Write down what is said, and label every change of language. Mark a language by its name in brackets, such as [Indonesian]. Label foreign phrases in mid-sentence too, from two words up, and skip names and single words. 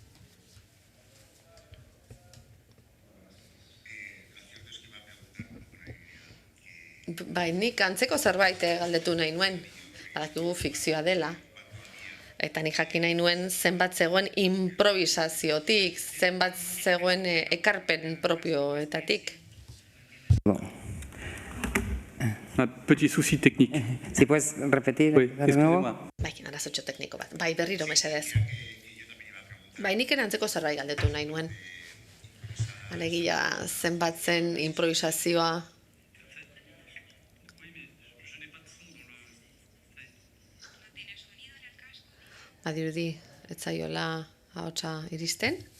[Basque] Bai, nik antzeko zerbait galdetu nahi nuen, badakigu fikzioa dela, eta nik jakin nahi nuen zenbat zegoen improvisaziotik, zenbat zegoen ekarpen propioetatik. [French] Un petit souci technique. [Spanish] Si puedes repetir [French] Oui, [Spanish] de nuevo. [French] excusez-moi. [Basque] Bai, arazotxo tekniko bat. Bai, berriro mesedez. Bai, nik ere antzeko zerbait galdetu nahi nuen. Alegia, zenbat zen improvisazioa. Badirudi, ez zaiola ahotsa iristen?